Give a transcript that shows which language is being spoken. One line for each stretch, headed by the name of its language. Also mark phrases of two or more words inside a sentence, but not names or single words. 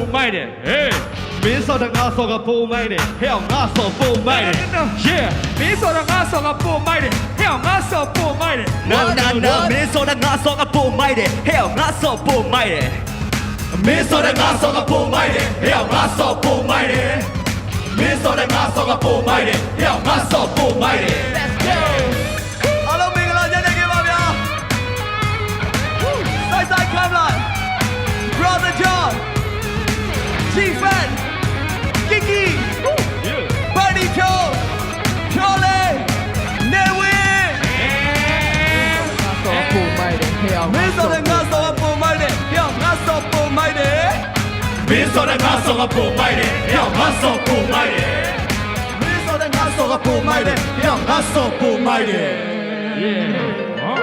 Burmese: မိုက်တယ် Hey မင်းစော်တဲ့ငါစော်ကပုံမိုက်တယ်ဟဲ့ငါစော်ပုံမိုက်တယ် Yeah မင်းစော်တဲ့ငါစော်ကပုံမိုက်တယ်ဟဲ့ငါစော်ပုံမိုက်တယ် No မင်းစော်တဲ့ငါစော်ကပုံမိုက်တယ်ဟဲ့ငါစော်ပုံမိုက်တယ်မင်းစော်တဲ့ငါစော်ကပုံမိုက်တယ်ဟဲ့ငါစော်ပုံမိုက်တယ်မင်းစော်တဲ့ငါစော်ကပုံမိုက်တယ်ဟဲ့ငါစော်ပုံမိုက်တယ်
English: Let's go
Burmese: အားလုံးမင်္ဂလာညနေခင်းပါဗျာ
English: Side come line
Burmese: Brother John G-Fan Kiki Buddy Joe Charlie Nevin မင်းစော်တဲ့ငါစော်ကပုံမိုက်တယ်ဟဲ့ငါစော်ပုံမိုက်တယ်မင်းစော်တဲ့ငါစော်ကပုံမိုက်တယ်ဟဲ့ငါစော်ပုံမိုက်တယ်မင်းစော်တဲ့ငါစော်ကပုံမိုက်တယ်ဟဲ့ငါစော်ပုံမိုက်တယ် Yeah